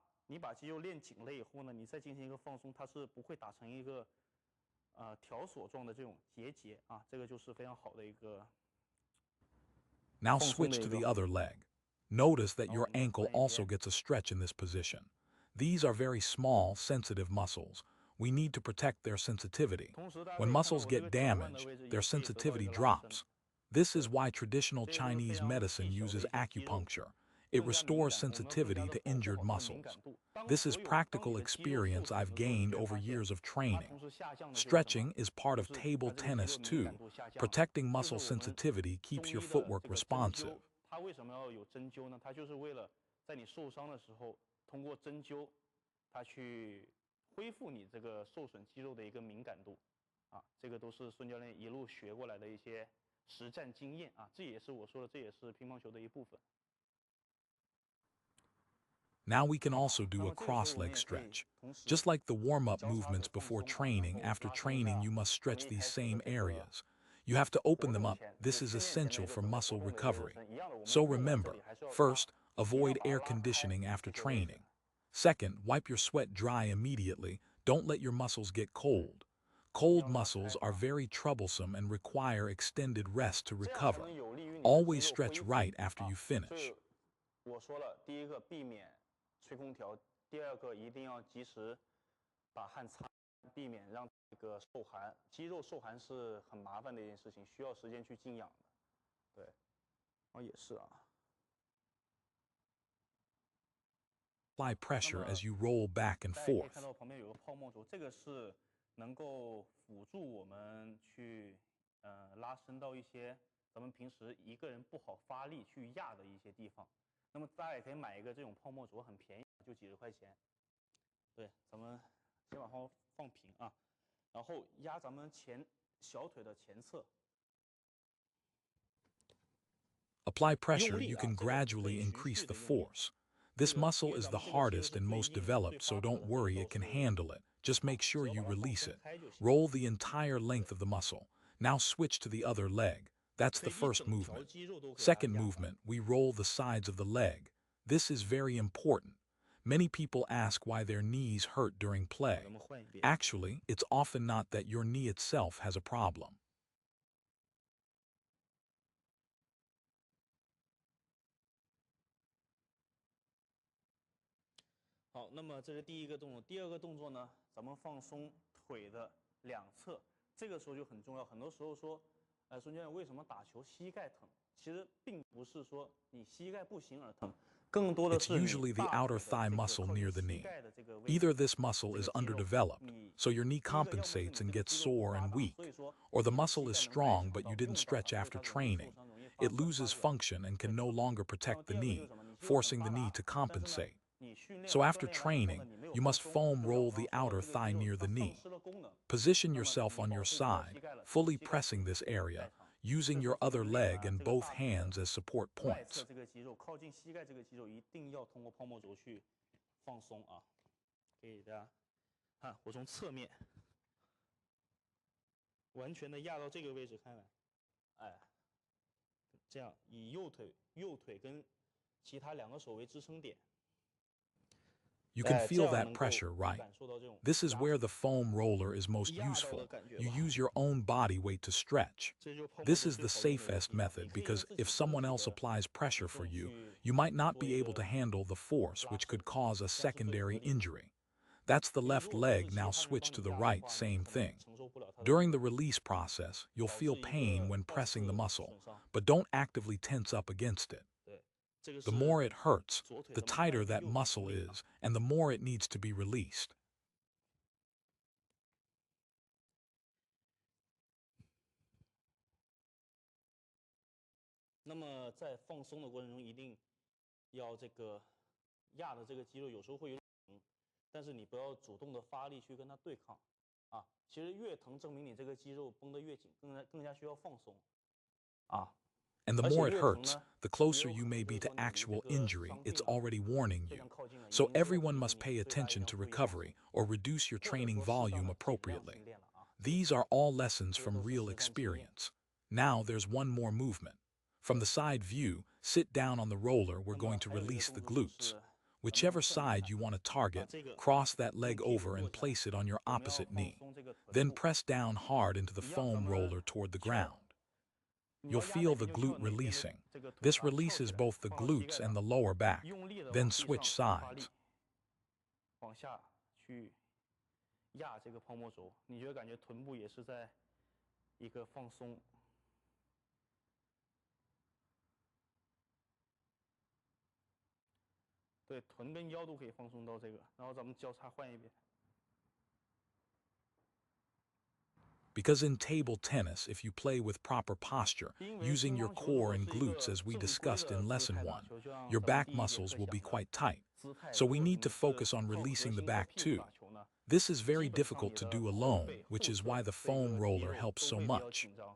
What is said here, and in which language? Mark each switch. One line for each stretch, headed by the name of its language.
Chinese: 你把肌肉练紧了以后呢，你再进行一个放松，它是不会打成一个条索状的这种结节啊，这个就是非常好的一个
English: Now switch to the other leg. Notice that your ankle also gets a stretch in this position. These are very small, sensitive muscles. We need to protect their sensitivity. When muscles get damaged, their sensitivity drops. This is why traditional Chinese medicine uses acupuncture. It restores sensitivity to injured muscles. This is practical experience I've gained over years of training. Stretching is part of table tennis too. Protecting muscle sensitivity keeps your footwork responsive.
Chinese: 它为什么要有针灸呢？它就是为了在你受伤的时候，通过针灸，它去恢复你这个受损肌肉的一个敏感度。啊，这个都是孙教练一路学过来的一些实战经验啊，这也是我说的，这也是乒乓球的一部分。
English: Now we can also do a cross-leg stretch. Just like the warm-up movements before training, after training you must stretch these same areas. You have to open them up. This is essential for muscle recovery. So remember, first, avoid air conditioning after training. Second, wipe your sweat dry immediately. Don't let your muscles get cold. Cold muscles are very troublesome and require extended rest to recover. Always stretch right after you finish.
Chinese: 我说了，第一个避免吹空调，第二个一定要及时把汗擦，避免让这个受寒。肌肉受寒是很麻烦的一件事情，需要时间去静养的。对，也是啊。
English: Apply pressure as you roll back and
Chinese: 大家可以
English: forth.
Chinese: 看到旁边有个泡沫轴，这个是能够辅助我们去拉伸到一些咱们平时一个人不好发力去压的一些地方。那么大家也可以买一个这种泡沫轴，很便宜，就几十块钱。对，咱们先把它放平啊，然后压咱们小腿的前侧。
English: Apply pressure, you can gradually increase the force. This muscle is the hardest and most developed, so don't worry, it can handle it. Just make sure you release it. Roll the entire length of the muscle. Now switch to the other leg. That's the first movement. Second movement, we roll the sides of the leg. This is very important. Many people ask why their knees hurt during play. Actually, it's often not that your knee itself has a problem.
Chinese: 好，那么这是第一个动作。第二个动作呢，咱们放松腿的两侧，这个时候就很重要。很多时候说，孙教练为什么打球膝盖疼？其实并不是说你膝盖不行而疼，更多的
English: It's
Chinese: 是
English: usually the outer thigh muscle near the knee. Either this muscle is underdeveloped, so your knee compensates and gets sore and weak, or the muscle is strong but you didn't stretch after training. It loses function and can no longer protect the knee, forcing the knee to compensate. So after training, you must foam roll the outer thigh near the knee. Position yourself on your side, fully pressing this area, using your other leg and both hands as support
Chinese: 外侧
English: points.
Chinese: 这个肌肉，靠近膝盖这个肌肉，一定要通过泡沫轴去放松啊。给大家看，我从侧面完全的压到这个位置开来，哎，这样以右腿跟其他两个手为支撑点。
English: You can feel that pressure, right? This is where the foam roller is most useful. You use your own body weight to stretch. This is the safest method because if someone else applies pressure for you, you might not be able to handle the force, which could cause a secondary injury. That's the left leg, now switch to the right, same thing. During the release process, you'll feel pain when pressing the muscle, but don't actively tense up against it. The more it hurts, the tighter that muscle is, and the more it needs to be released.
Chinese: 那么在放松的过程中，一定要这个压的这个肌肉有时候会有点疼，但是你不要主动的发力去跟它对抗啊。其实越疼，证明你这个肌肉绷得越紧，更加需要放松啊。
English: And the more it hurts, the closer you may be to actual injury, it's already warning you. So everyone must pay attention to recovery or reduce your training volume appropriately. These are all lessons from real experience. Now there's one more movement. From the side view, sit down on the roller, we're going to release the glutes. Whichever side you want to target, cross that leg over and place it on your opposite knee. Then press down hard into the foam roller toward the ground. you'll feel the glute releasing. This releases both the glutes and the lower back. Then switch sides.
Chinese: 往下去压这个泡沫轴，你就会感觉臀部也是在一个放松。对，臀跟腰都可以放松到这个，然后咱们交叉换一遍。
English: Because in table tennis, if you play with proper posture, using your core and glutes as we discussed in lesson 1, your back muscles will be quite tight. So we need to focus on releasing the back too. This is very difficult to do alone, which is why the foam roller helps so much.